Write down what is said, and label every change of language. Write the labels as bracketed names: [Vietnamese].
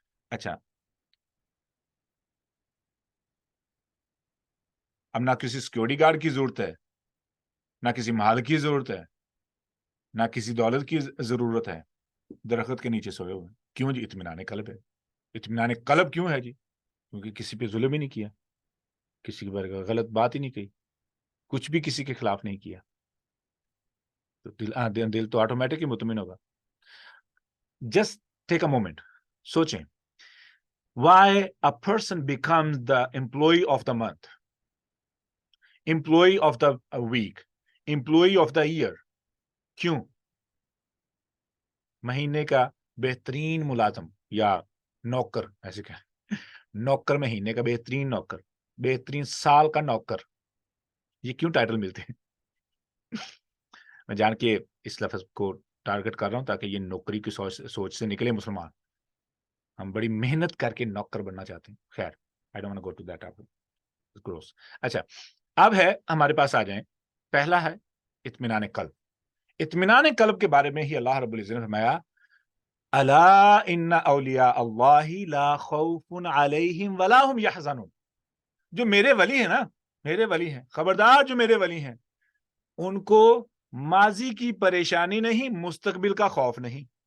[Urdu] اچھا, اب نہ کسی سیکورٹی گارڈ کی ضرورت ہے, نہ کسی مال کی ضرورت ہے, نہ کسی دولت کی ضرورت ہے, درخت کے نیچے سوئے ہوئے. کیوں جی؟ اطمینان قلب ہے. اطمینان قلب کیوں ہے جی؟ کیونکہ کسی پہ ظلم ہی نہیں کیا, کسی پر غلط بات ہی نہیں کہی, کچھ بھی کسی کے خلاف نہیں کیا, تو دل تو آٹومیٹک ہی مطمئن ہوگا. [English] Just take a moment, سوچیں, why a person becomes the employee of the month, employee of the week, employee of the year. [Urdu] کیوں؟ مہینے کا بہترین ملازم یا نوکر, ایسے کہ نوکر, مہینے کا بہترین نوکر, بہترین سال کا نوکر, یہ کیوں ٹائٹل ملتے ہیں؟ میں جان کے اس لفظ کو ٹارگٹ کر رہا ہوں تاکہ یہ نوکری کی سوچ سے نکلے مسلمان. ہم بڑی محنت کر کے نوکر بننا چاہتے ہیں. [English] خیر, I don't want to go to that gross. [Urdu] اچھا, اب ہے ہمارے پاس آ جائیں, پہلا ہے اطمینان قلب. اطمینان قلب کے بارے میں ہی اللہ رب العزت نے فرمایا, [Arabic] الا ان اولیاء اللہ لا خوف علیہم ولا هم یحزنون. [Urdu] جو میرے ولی ہیں نا, میرے ولی ہیں, خبردار, جو میرے ولی ہیں ان کو ماضی کی پریشانی نہیں, مستقبل کا خوف نہیں.